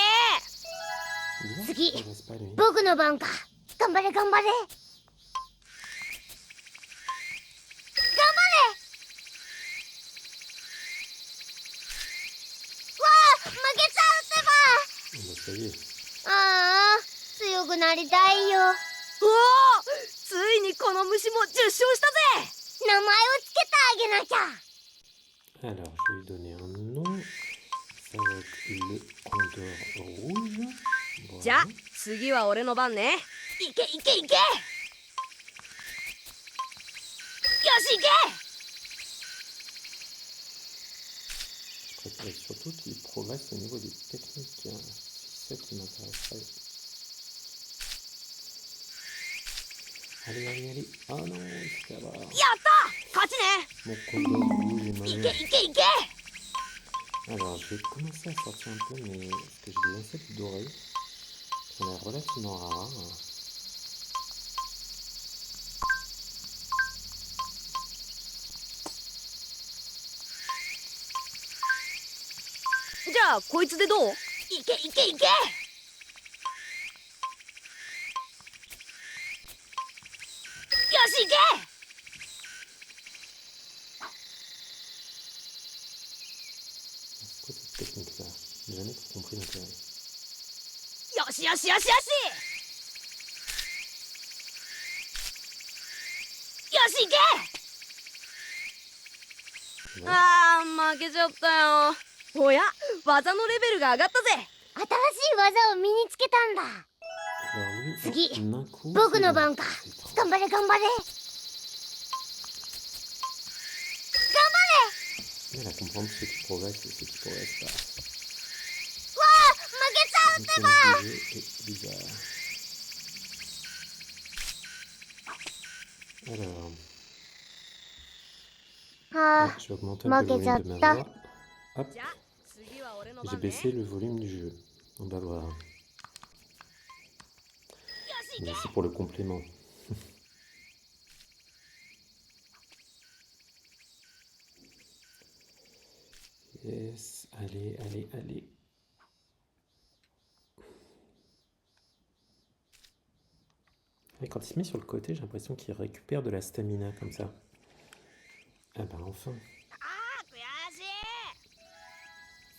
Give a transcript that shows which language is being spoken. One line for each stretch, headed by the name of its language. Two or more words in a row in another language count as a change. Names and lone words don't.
French: Il Ziggy. ne progresse pas, lui.
Japanese: 僕の番か。頑張れ頑張れ。頑張れ。わあ負けちゃうってば。
French: Bon, bah, ça y est.
Japanese: ああ強くなりたいよ。おおついにこの虫も受賞したぜ名前をつけてあげなきゃ。
French: Alors, je vais lui donner un nom. Ça va être le Condor Rouge.
Japanese: じゃあ
French: Voilà.
Japanese: 次は俺の番ねいけいけいけよしいけ
French: Je préfère surtout qu'il progresse au niveau des techniques. Hein. C'est ça qui m'intéresserait. Allez, allez, allez. Ah non, il se fait avoir.
Japanese: やった勝ちね
French: Mon Condor Rouge est
Japanese: い
French: mauvais.
Japanese: けいけいけ
French: Alors, je vais commencer à sortir un peu, mais parce que j'ai des insectes dorés. Qui ont l'air relativement rares.
Japanese: じゃあこいつでどういけいけいけよしいけ
French: C'est quoi cette technique-là? J'ai jamais trop compris l'intérêt.
Japanese: よしよしよしよしよしいけ
French: Ouais.
Japanese: あー負けちゃったよおや技のレベルが上がったぜ新しい技を身につけたんだ。
French: Alors lui,
Japanese: Tsugi.
French: d'un coup,
Japanese: 僕
French: c'est
Japanese: の
French: bon.
Japanese: 番か。
French: C'est trop.
Japanese: 頑張れ頑張れ。
French: Elle va comprendre ce qui progresse et ce qui progresse pas.
Japanese: 負けちゃう。
French: Le mécanisme du jeu est bizarre. Alors,
Japanese: は
French: je vais augmenter un peu le volume de ma voix. Hop,
Japanese: じゃあ次は俺の
French: j'ai
Japanese: 番ね。
French: baissé le volume du jeu. On va voir.
Japanese: よし
French: Mais c'est pour le complément. Yes, allez, allez, allez. Et quand il se met sur le côté, j'ai l'impression qu'il récupère de la stamina comme ça. Ah bah enfin.
Japanese: あー悔しい。